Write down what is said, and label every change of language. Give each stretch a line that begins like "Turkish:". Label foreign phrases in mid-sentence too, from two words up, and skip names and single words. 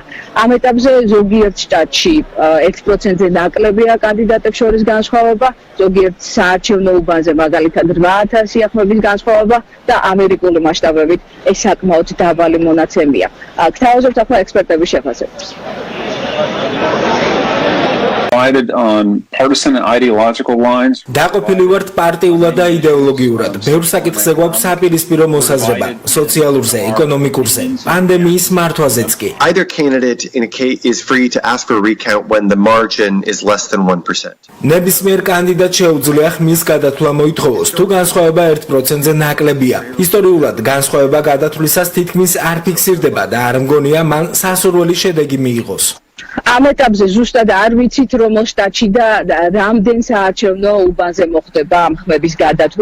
Georgian: ამ ეტაპზე ზოგიერთ შტატში 1%-ზე ნაკლებია კანდიდატებს შორის განსხვავება, ზოგიერთ საარჩევნო უბანზე მაგალითად 8000-ია ხმების განსხვავება და ამერიკული მასშტაბებით ეს საკმაოდ დაბალი მონაცემია. გთავაზობთ ახლა ექსპერტების შეფასებას.
English: On partisan and ideological lines.
Georgian: დაყოფილი ვართ პარტიულად და იდეოლოგიურად. ბევრ საკითხზე გვაქვს საპირისპირო მოსაზრება, სოციალურზე, ეკონომიკურზე, პანდემიის მართვაზეც კი.
English: Either candidate is free to ask for a recount when the margin is less than 1%.
Georgian: ნებისმიერ კანდიდატს შეუძლია ხმის გადათვლა მოითხოვოს, თუ განსხვავება 1%-ზე ნაკლებია. ისტორიულად განსხვავება გადათვლისას თითქმის არ ფიქსირდება და არ მგონია მან სასურველი შედეგი მიიღოს. ამ ეტაპზე ზუსტად არ ვიცით, რომელ შტატში და რამდენ საარჩევნო უბანზე მოხდება ამ ხმების გადათვლა.